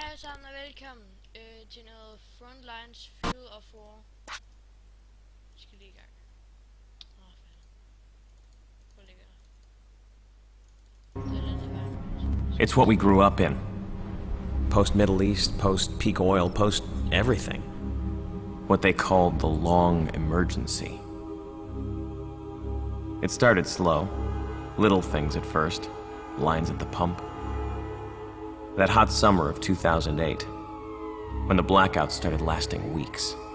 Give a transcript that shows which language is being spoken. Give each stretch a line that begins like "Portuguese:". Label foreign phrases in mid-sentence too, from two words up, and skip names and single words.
Danish: alle sammen og velkommen til noget Frontlines Field of War. Vi skal lige i gang. Hvor ligger der?
English: It's what we grew up in. Post-Middle East, post-peak oil, post-everything. What they called the long emergency. It started slow. Little things at first. Lines at the pump. That hot summer of 2008, when the blackouts started lasting weeks.